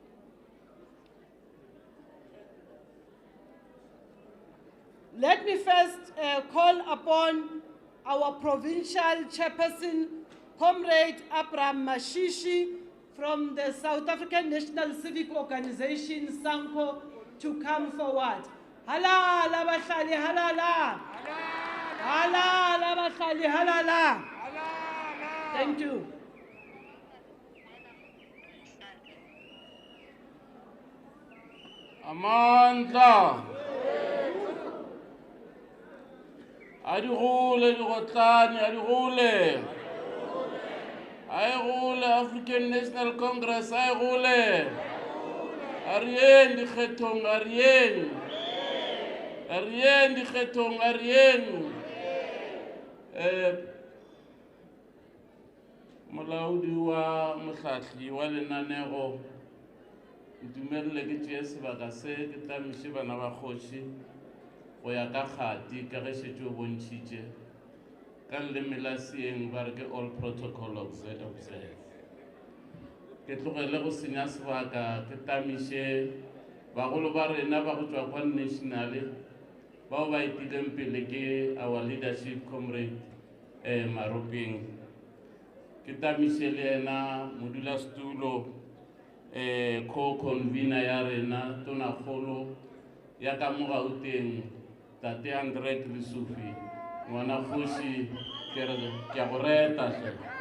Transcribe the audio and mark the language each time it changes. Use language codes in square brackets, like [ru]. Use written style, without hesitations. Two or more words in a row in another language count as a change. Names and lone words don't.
[en] Let me first call upon our provincial chairperson, Comrade Abraham Mashishi, from the South African National Civic Organization, SANCO, to come forward. [zu] Halala, bahlali, halala. Halala bahlali, halala. [en] Thank you. [zu] Amandla. [nso] Adigule digotlane, adigule. Aigule African National Congress, aigule. Arien dikgetong, arien. Arien dikgetong, arien. Molaodi wa mohlahli wa lenaneo ntumelele ke tšee sebaka se ke tlamiše bana ba kgoši go ya ka kgati ka ge šetše o bontšhitše ka leleme la seeng ba re ke [en] all protocol observe. [nso] Ke tlogele go senya sebaka ke tlamiše bagolo ba rena ba go tšwa kwa nationale bao ba itileng pele ke [en] our leadership comrade [nso] Maropeng. Ke tlamiše le yena modulasetulo co-convener ya rena tonakgolo ya ka mo Gauteng tate Andre Lesufi ngwana kgoši ke a go reta hle